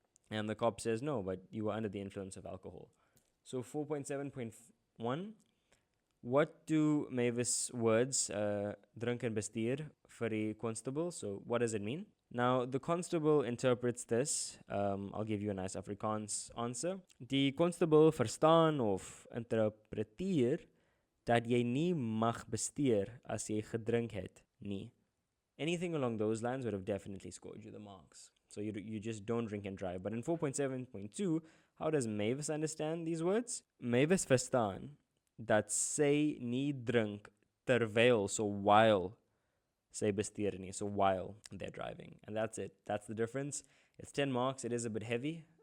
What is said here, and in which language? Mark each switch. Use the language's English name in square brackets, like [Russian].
[English] And the cop says, no, but you were under the influence of alcohol. So 4.7.1, what do Mavis' words, drink and bestuur, vir die constable? So what does it mean? Now, the constable interprets this. I'll give you a nice Afrikaans answer. [Afrikaans] Die constable verstaan of interpreteer dat jy nie mag bestuur as jy gedrink het nie. [English] Anything along those lines would have definitely scored you the marks. So you just don't drink and drive. But in 4.7.2, how does Mavis understand these words? [Afrikaans] Mavis verstaan dat sy nie drink terwyl, [English] so while [Afrikaans] sy bestuur nie, [English] so while they're driving. And that's it. That's the difference. It's 10 marks. It is a bit heavy.